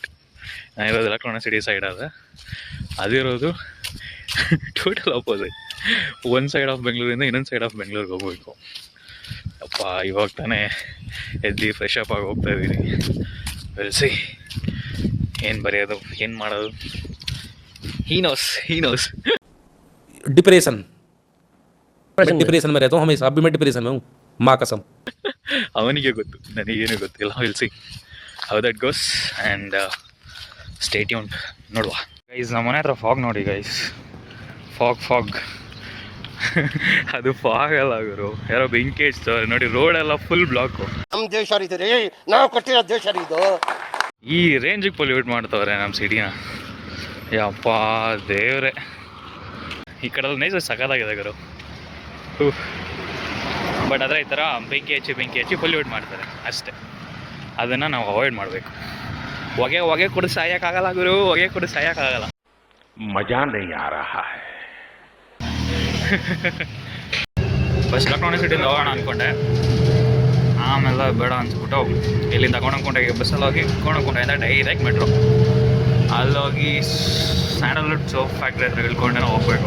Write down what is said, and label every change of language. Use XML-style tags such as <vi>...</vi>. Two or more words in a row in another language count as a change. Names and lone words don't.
<kn>ನಾನಿರೋದು ಎಲೆಕ್ಟ್ರಾನಿಕ್ ಸಿಟಿ ಸೈಡ್ ಆದರೆ ಅದಿರೋದು</kn> <en>total opposite.</en> <kn>ಒಂದು</kn> <en>side of</en> <kn>ಬೆಂಗಳೂರಿಂದ ಇನ್ನೊಂದು</kn> <en>side of</en> <kn>ಬೆಂಗಳೂರಿಗೆ ಹೋಗಬೇಕು. ಅಪ್ಪ ಇವಾಗ ತಾನೇ ಎದ್ದು</kn> <en>fresh up</en> <kn>ಆಗಿ ಹೋಗ್ತಾ ಇದ್ದೀನಿ. ವೆಲ್ಸಿ ಏನು ಬರೆಯೋದು, ಏನು ಮಾಡೋದು,</kn> <en>He knows.</en> <hi>डिप्रेशन में रहता हूँ हमेशा. अभी मैं डिप्रेशन में हूँ, माँ कसम.</hi> <kn>ಅವನಿಗೆ ಗೊತ್ತು, ನನಗೇನು ಗೊತ್ತಿಲ್ಲ.</kn> <en>We'll see how that goes and stay tuned.</en> <kn>ನೋಡುವ ಗೈಸ್. ನಮ್ಮ ಮನೆ ಹತ್ರ ಫಾಗ್ ನೋಡಿ ಗೈಸ್, ಫಾಗ್ ಅದು ಫಾಗ್ ಅಲ್ಲ ಗುರು, ಯಾರೋ ಬೆಂಕಿ ಹಚ್ತವ್ರೆ ನೋಡಿ. ರೋಡೆಲ್ಲ</kn> <en>full block.</en> <kn>ನಮ್ಮ ದೇಶ ರೀ, ನಾವು ಕೊಟ್ಟಿರೋ ದೇಶ ಇದು. ಈ ರೇಂಜಿಗೆ ಪೊಲ್ಯೂಟ್ ಮಾಡ್ತವ್ರೆ ನಮ್ಮ ಸಿಟಿನ. ಯಪ್ಪ ದೇವ್ರೆ, ಈ ಕಡೆಲ್ಲ ನೇಚರ್ ಸಖತ್ತಾಗಿದೆ ಗುರು. ಬಟ್ ಆದರೆ ಈ ಥರ ಬೆಂಕಿ ಹಚ್ಚಿ ಪೊಲ್ಯೂಟ್ ಮಾಡ್ತಾರೆ ಅಷ್ಟೇ. ಅದನ್ನು ನಾವು ಅವಾಯ್ಡ್ ಮಾಡಬೇಕು. ಹೊಗೆ ಕೊಡು ಸಾಯೋಕ್ಕಾಗಲ್ಲ ಗುರು, ಹೊಗೆ ಕೊಡು ಸಾಯೋಕ್ಕಾಗಲ್ಲ.</kn> <hi>ಮಜಾ नहीं आ रहा है.</hi> <kn>ಫಸ್ಟ್ ಎಲೆಕ್ಟ್ರಾನಿಕ್ ಸಿಟಿಯಿಂದ ಹೋಗೋಣ ಅಂದ್ಕೊಂಡೆ, ಆಮೇಲೆ ಬೇಡ ಅನ್ಸ್ಬಿಟ್ಟು ಇಲ್ಲಿಂದ ಕೊಂಡೋಗ್ಕೊಂಡೆ ಬಸ್ಸಲ್ಲಿ ಹೋಗಿ ಕೊಂಡೋಗ್ಕೊಂಡೆಯಿಂದ</kn> <en>direct metro</en> <kn>ಅಲ್ಲೋಗಿ ಸ್ಯಾಂಡಲ್ವುಡ್ ಸೋಪ್ ಫ್ಯಾಕ್ಟ್ರಿ ಹತ್ರ ಇಳ್ಕೊಂಡೆ ನಾವು ಹೋಗಬೇಕು.</kn>